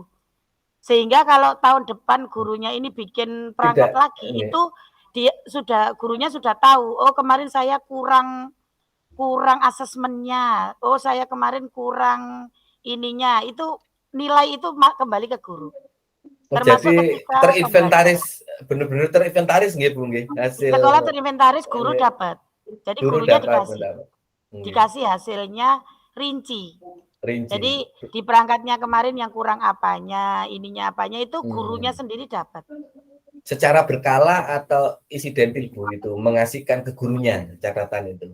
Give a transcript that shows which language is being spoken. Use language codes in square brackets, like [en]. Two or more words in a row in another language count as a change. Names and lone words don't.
[id] Sehingga kalau tahun depan gurunya ini bikin perangkat lagi itu gurunya sudah tahu, oh kemarin saya kurang asesmennya, oh saya kemarin kurang ininya, itu nilai itu kembali ke guru. Termasuk jadi terinventaris, benar-benar terinventaris nggih Bu nggih hasil. Sekolah terinventaris, guru dapat. Jadi gurunya dikasih hasilnya rinci. Jadi di perangkatnya kemarin yang kurang apanya, ininya apanya itu gurunya sendiri dapat. Secara berkala atau insidentil Bu itu mengasihkan ke gurunya catatan itu?